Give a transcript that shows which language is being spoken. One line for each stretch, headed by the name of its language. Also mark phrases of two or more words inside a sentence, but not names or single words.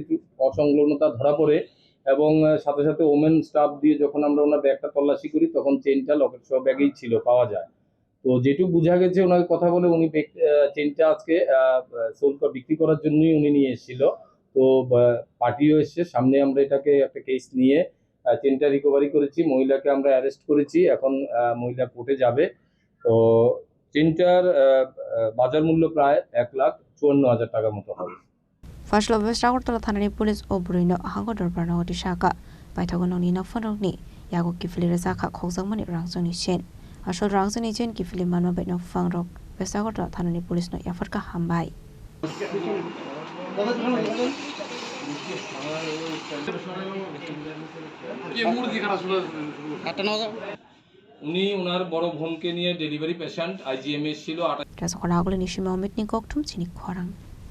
Bangla: কিছু অসংলগ্নতা ধরা পড়ে এবং সাথে সাথে ওমেন স্টাফ দিয়ে যখন আমরা ওনার ব্যাগটা তল্লাশি করি তখন চেনটা লকেট সহ ব্যাগেই ছিল পাওয়া যায় তো যেটুকু বোঝা গেছে ওনাকে কথা বলে উনি চেনটা আজকে বিক্রি করার জন্যই উনি নিয়ে এসেছিল তো পার্টিও এসছে সামনে আমরা এটাকে একটা কেস নিয়ে চেনটা রিকভারি করেছি মহিলাকে আমরা অ্যারেস্ট করেছি এখন মহিলা কোর্টে যাবে তো চেনটার বাজার মূল্য প্রায় 1,54,000 টাকার মতো হবে
Kok Borok: Fashla West Agartala Thanani Police Obrino Hangkodar Banagoti Shaka Baitagononi Nafanokni Yago Kifli Rezaka Khokjakmani Rangsani Chen Ashol Rangsani Chen Kifli Manwa Betno Fangrok West Agartala Thanani Police no Yafarka Hambai
Bangla: উনি ওনার বড় বোনকে নিয়ে ডেলিভারি পেশেন্ট আইজিএমএস ছিল 28
Kok Borok: Rasakona Aglo Nishima Mitni Koktum Chini Khorang